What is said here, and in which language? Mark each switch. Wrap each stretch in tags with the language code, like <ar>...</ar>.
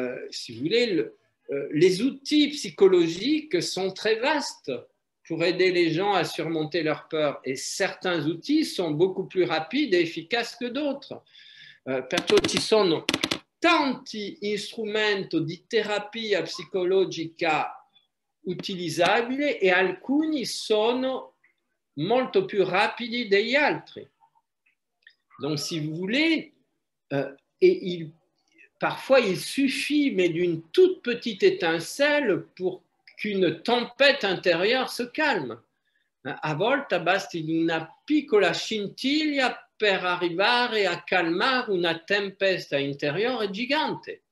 <fr>Si vous voulez, les outils psychologiques sont très vastes pour aider les gens à surmonter leur peur. Et certains outils sont beaucoup plus rapides et efficaces que d'autres.</fr> <it>Perciò ci sono tanti strumenti di terapia psicologica utilizzabili e alcuni sono molto più rapidi degli altri.</it> <fr>Donc, si vous voulez, parfois il suffit, mais d'une toute petite étincelle pour qu'une tempête intérieure se calme.</fr> <it>A volte basti una piccola scintilla per arrivare a calmare una tempesta</it> <fr>intérieure</fr> <it>gigante.</it>